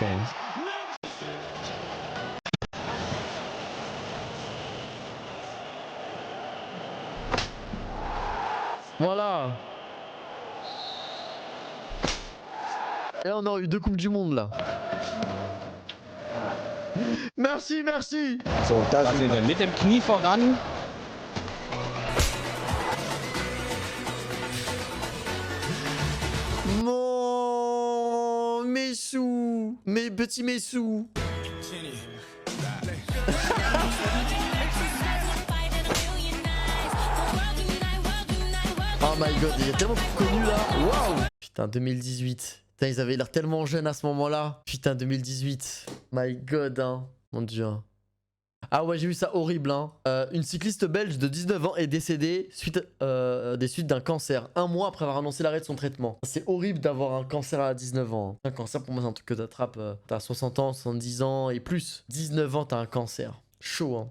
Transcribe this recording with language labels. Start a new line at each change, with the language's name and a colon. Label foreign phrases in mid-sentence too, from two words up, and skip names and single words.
French: Hein. Voilà. Et là, on a eu 2 coupes du monde là. Merci, merci.
German: So, das ist mit dem Knie voran.
French: Mes sous, mes petits mes sous.
English: Oh my god,
French: il y a tellement de connus là. Waouh. Putain, 2018. Putain, ils avaient l'air tellement jeunes à ce moment-là. Putain, 2018.
English: My god,
French: hein. Mon dieu. Ah ouais, j'ai vu ça horrible, hein. Une cycliste belge de 19 ans est décédée des suites d'un cancer, 1 mois après avoir annoncé l'arrêt de son traitement. C'est horrible d'avoir un cancer à 19 ans. Hein. Un cancer, pour moi, c'est un truc que t'attrapes. T'as 60 ans, 70 ans et plus. 19 ans, t'as un cancer. Chaud, hein.